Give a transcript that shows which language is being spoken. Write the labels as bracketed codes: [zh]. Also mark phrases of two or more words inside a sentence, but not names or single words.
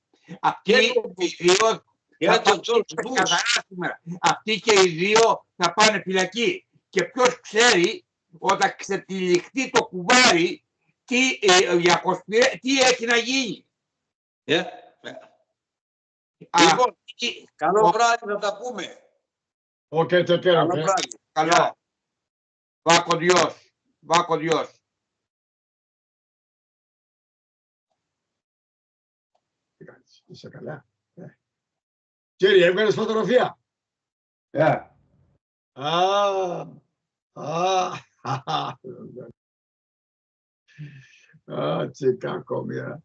[el] Αυτοί και οι δύο θα πάνε φυλακή. Και ποιος ξέρει όταν ξετυλιχτεί το κουβάρι τι έχει να γίνει. Λοιπόν, καλό βράδυ, να τα πούμε. [es] Ok, te quiero. [el] Καλό βράδυ. Καλό. Βάκο Διός. Βάκο Διός. Είσαι καλά. Κύριε, έβγαλες φωτογραφία. Τι κακομοίρα.